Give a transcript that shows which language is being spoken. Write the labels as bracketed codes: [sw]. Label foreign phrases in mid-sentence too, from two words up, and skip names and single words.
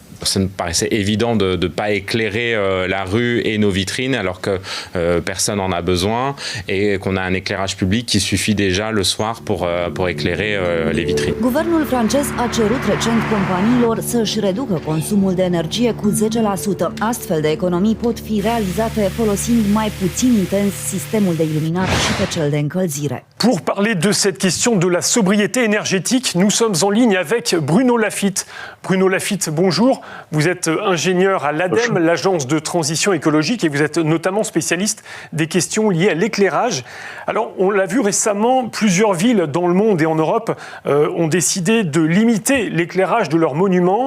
[fr] Ça me paraissait évident de ne pas éclairer la rue et nos vitrines alors que personne n'en a besoin et qu'on a un éclairage public qui suffit déjà le soir pour éclairer les vitrines. [ro] Guvernul francez a cerut recent companiilor să-și reducă consumul de energie cu 10%. Astfel de economii pot fi realizate folosind mai puțin intens sistemul de iluminat și pe cel de încălzire. [fr] Pour parler de cette question de la sobriété énergétique, nous sommes en ligne avec Bruno Laffitte. Bruno Laffitte, bonjour. Vous êtes ingénieur à l'ADEME, l'agence de transition écologique, et vous êtes notamment spécialiste des questions liées à l'éclairage. Alors, on l'a vu récemment, plusieurs villes dans le monde et en Europe ont décidé de limiter l'éclairage de leurs monuments.